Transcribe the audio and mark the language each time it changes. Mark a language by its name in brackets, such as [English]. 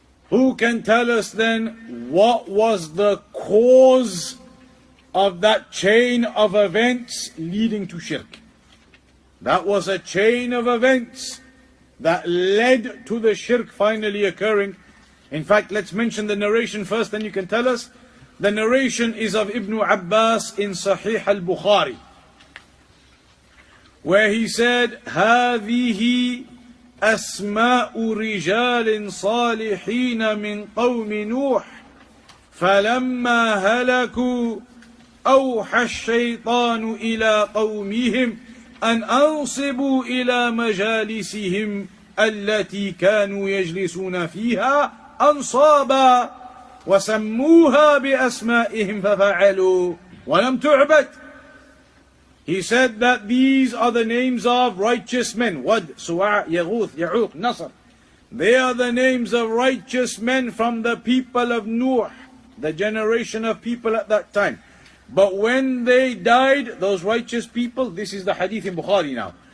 [English] Who can tell us then what was the cause of that chain of events leading to shirk? That was a chain of events that led to the shirk finally occurring. In fact, let's mention the narration first, then you can tell us. The narration is of Ibn Abbas in Sahih al-Bukhari, where he said, [Arabic] هذه أسماء رجال صالحين من قوم نوح فلما هلكوا أوحى الشيطان إلى قومهم أن أنصبوا إلى مجالسهم التي كانوا يجلسون فيها أنصابا وسموها بأسمائهم ففعلوا ولم تعبد. [English] He said that these are the names of righteous men. Wad, Su'a, Yaghuth, Ya'uq, Nasr. They are the names of righteous men from the people of Nuh, the generation of people at that time. But when they died, those righteous people, this is the hadith in Bukhari now.